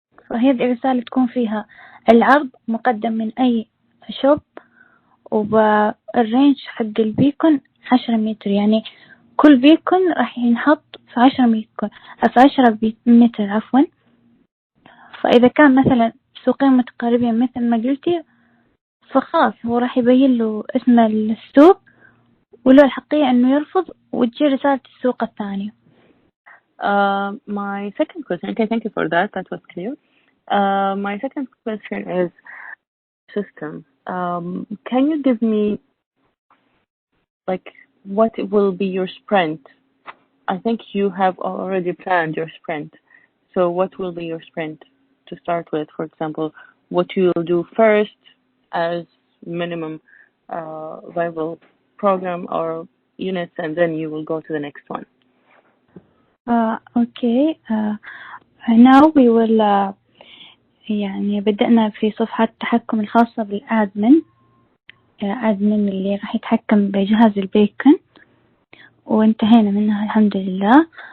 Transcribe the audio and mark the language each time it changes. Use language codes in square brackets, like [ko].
[ar] فهذه الرسالة تكون فيها العرض مقدم من أي شوب، والرينج حق البيكون 10 متر، يعني كل بيكون راح ينحط في 10 متر عفوا. فإذا كان مثلا سوقين متقاربين مثل ما قلتي، فخلاص هو راح يبين له اسم السوق وله الحقية أنه يرفض، وتجي رسالة السوق الثانية. [en] My second question, okay, thank you for that. That was clear. My second question is system. Can you give me, like, what will be your sprint? I think you have already planned your sprint. So what will be your sprint to start with? For example, what you will do first as minimum viable program or units, and then you will go to the next one. Okay. Now we will [ar] يعني بدأنا في صفحة التحكم الخاصة بالأدمن اللي راح يتحكم بجهاز البيكون، وانتهينا منها الحمد لله.